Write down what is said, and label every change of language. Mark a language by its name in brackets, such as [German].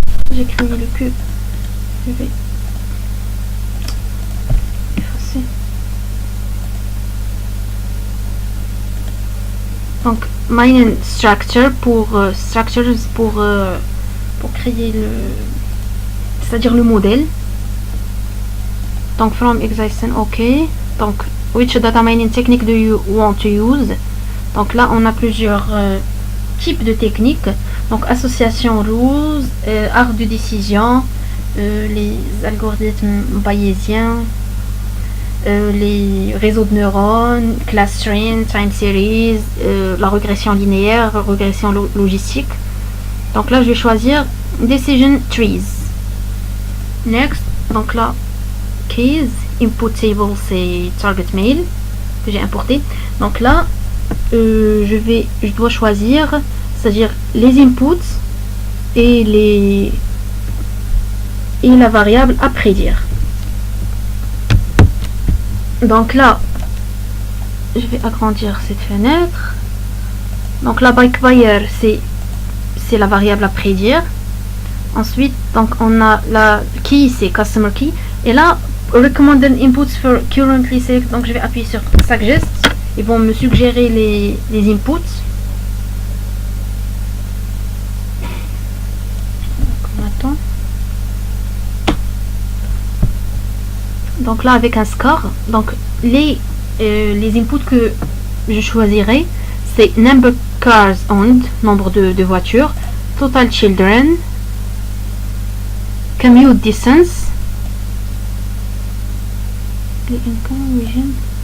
[French] J'ai créé le cube. Je vais effacer. Donc, mine structure pour structures pour créer le, c'est-à-dire le modèle. Donc, [English] from existing, ok. [French] Donc, [English] which data mining technique do you want to use? [French] Donc là, on a plusieurs types de techniques. Donc, association rules, art de décision, les algorithmes bayésiens, les réseaux de neurones, clustering, time series, la régression linéaire, régression logistique. Donc là, je vais choisir decision trees. Next, donc là, keys, input table, c'est target mail que j'ai importé. Donc là, je dois choisir, c'est-à-dire les inputs et la variable à prédire. Donc là, je vais agrandir cette fenêtre. Donc là, by buyer, c'est la variable à prédire. Ensuite, donc on a la key, c'est customer key. Et là, [English] recommended inputs for currently select. [French] Donc je vais appuyer sur suggest. Ils vont me suggérer les inputs. On attend. Donc là, avec un score, donc les inputs que je choisirai, c'est number cars owned, nombre de voitures, total children, commute distance, the income region,